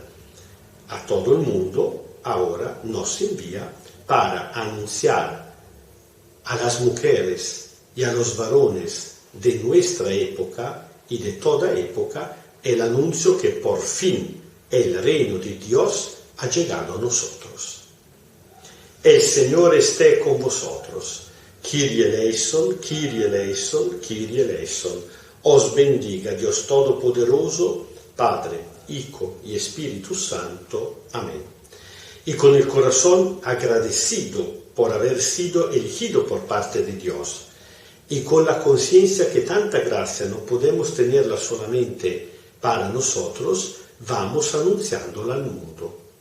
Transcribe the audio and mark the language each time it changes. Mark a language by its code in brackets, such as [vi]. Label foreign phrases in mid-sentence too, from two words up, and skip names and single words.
[es] A todo el mundo ahora nos envía para anunciar a las mujeres y a los varones de nuestra época y de toda época el anuncio que por fin el reino de Dios ha llegado a nosotros. El Señor esté con vosotros. [el] Kyrie eleison, Kyrie eleison, Kyrie eleison. [es] Os bendiga Dios Todopoderoso, Padre, Hijo y Espíritu Santo. Amén. Y con el corazón agradecido por haber sido elegido por parte de Dios, y con la conciencia que tanta gracia no podemos tenerla solamente para nosotros, vamos anunciándola al mundo.